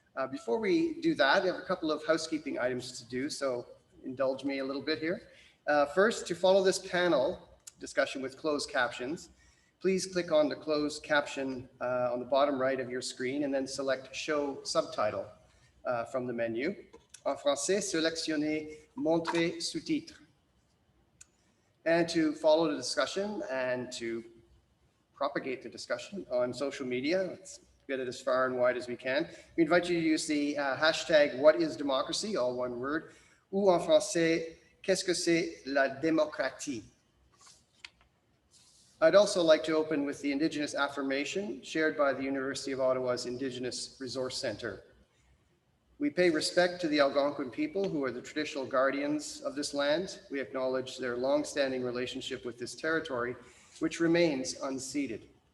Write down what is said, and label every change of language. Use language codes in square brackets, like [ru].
[en] Before we do that, we have a couple of housekeeping items to do, so indulge me a little bit here. First, to follow this panel discussion with closed captions, please click on the closed caption on the bottom right of your screen and then select Show Subtitle from the menu. [fr] En français, sélectionnez Montrer sous-titres. [en] And to follow the discussion and to propagate the discussion on social media, let's get it as far and wide as we can. We invite you to use the hashtag #WhatIsDemocracy, all one word, [fr] ou en français, qu'est-ce que c'est la démocratie? [en] I'd also like to open with the Indigenous affirmation shared by the University of Ottawa's Indigenous Resource Centre. We pay respect to the Algonquin people who are the traditional guardians of this land. We acknowledge their long-standing relationship with this territory, which remains unceded.